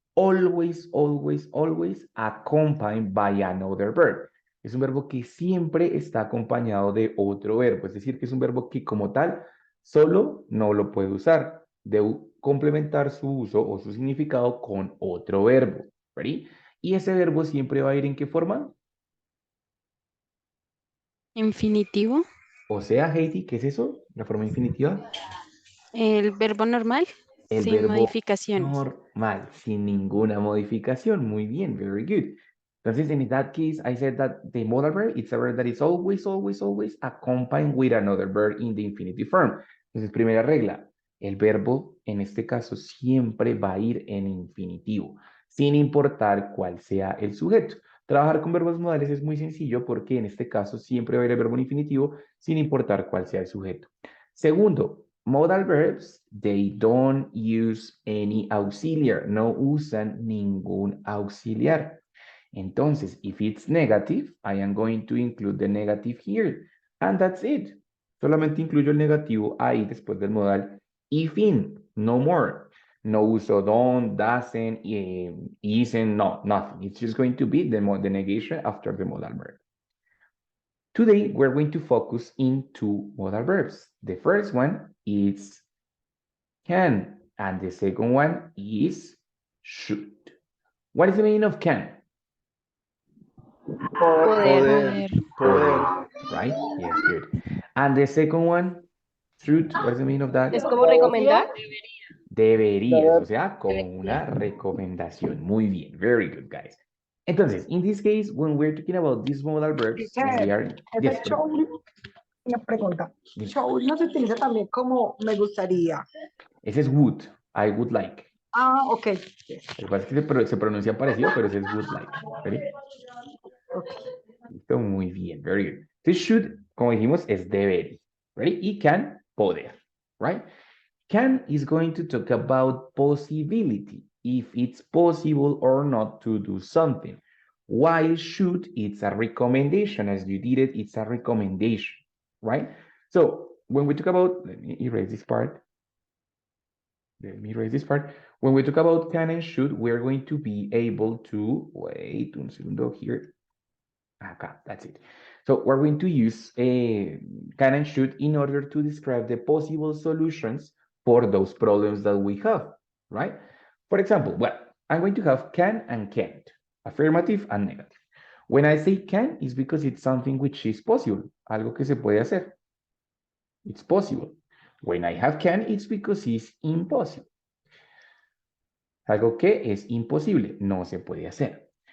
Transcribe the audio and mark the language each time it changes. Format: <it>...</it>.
<en>always, always, always accompanied by another verb.</en> <es>Es un verbo que siempre está acompañado de otro verbo. Es decir, que es un verbo que como tal solo no lo puede usar. Debe complementar su uso o su significado con otro verbo.</es> <en>¿Ready?</en> <es>Y ese verbo siempre va a ir ¿en qué forma? Infinitivo, O sea, Heidi, ¿qué es eso? La forma infinitiva. el verbo normal, El sin verbo modificaciones. normal, sin ninguna modificación. Muy bien,</es> <en>very good.</en> <es>Entonces,</es> <en>in that case, I said that the modal verb, it's a verb that is always, always, always accompanied with another verb in the infinitive form.</en> <es>Entonces, primera regla, el verbo, en este caso, siempre va a ir en infinitivo, sin importar cuál sea el sujeto. Trabajar con verbos modales es muy sencillo porque en este caso siempre va a ir el verbo en infinitivo, sin importar cuál sea el sujeto.</es> <en>Segundo, modal verbs, they don't use any auxiliar,</en> <es>no usan ningún auxiliar. Entonces,</es> <en>if it's negative, I am going to include the negative here, and that's it.</en> <es>Solamente incluyo el negativo ahí después del modal</es> <en>if in, no more.</en> <es>No uso</es> <en>don't, doesn't, isn't, no, nothing. It's just going to be the negation after the modal verb. Today, we're going to focus in two modal verbs. The first one is can, and the second one is should. What is the meaning of can?</en> <es>Poder.</es> <en>Right? Yes, good. And the second one, should, what is the meaning of that?</en> <es>Es como recomendar. Deberías, o sea, como una recomendación. Muy bien,</es> <en>very good, guys.</en> <es>Entonces,</es> <en>in this case, when we're talking about these modal verbs, we are... Yes,</en> <es>Ese should, una pregunta. Should no se utiliza también como me gustaría. ese es</es> <en>would, I would like. Ah, ok.</en> <es>Lo que pasa es que se pronuncia parecido, pero ese es would like.</es> <en>¿Ready?</en> <es>Listo, muy bien,</es> <en>very good.</en> <es>This should, como dijimos, es deber.</es> <en>Ready?</en> <es>Y can, poder.</es> <en>Right? Can is going to talk about possibility, if it's possible or not to do something. While should, it's a recommendation. As you did it, it's a recommendation, right? So when we talk about, let me erase this part. When we talk about can and should, we're going to be able to, wait</en> <es>un segundo</es> <en>here. Okay, that's it. So we're going to use can and should in order to describe the possible solutions for those problems that we have, right? For example, well, I'm going to have can and can't, affirmative and negative. When I say can, it's because it's something which is possible,</en> <es>algo que se puede hacer.</es> <en>It's possible. When I have can, it's because it's impossible.</en> <es>Algo que es imposible, no se puede hacer.</es>